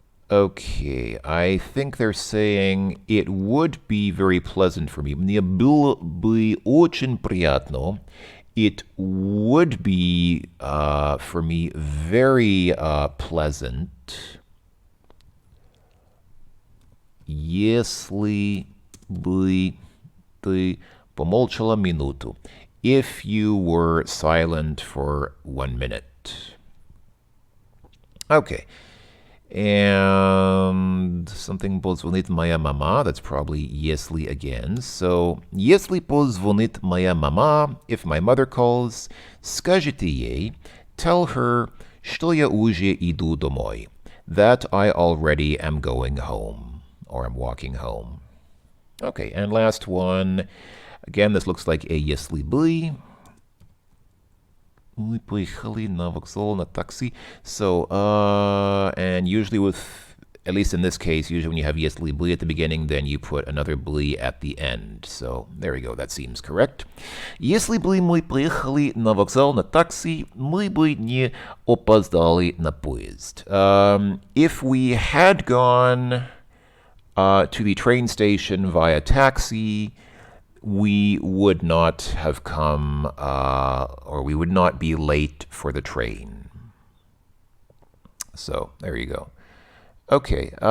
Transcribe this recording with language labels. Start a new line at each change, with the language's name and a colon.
English: Okay, I think they're saying it would be very pleasant for me.
Russian: Мне было бы очень приятно.
English: It would be, for me, very pleasant.
Russian: Если бы ты помолчала минуту.
English: If you were silent for 1 minute. Okay. And something
Russian: позвонит моя мама.
English: That's probably если again.
Russian: So, если позвонит моя мама,
English: if my mother calls,
Russian: скажите ей,
English: tell her,
Russian: что я уже иду домой.
English: That I already am going home, or I'm walking home. Okay, and last one. Again, this looks like a если бы.
Russian: Мы поехали на вокзал на такси.
English: So, and usually with, at least in this case, usually when you have если бы at the beginning, then you put another бы at the end. So, there we go, that seems correct.
Russian: Если бы мы поехали на вокзал на такси, мы бы не опоздали на поезд.
English: If we had gone to the train station via taxi, we would not have come, or we would not be late for the train. So there you go. Okay.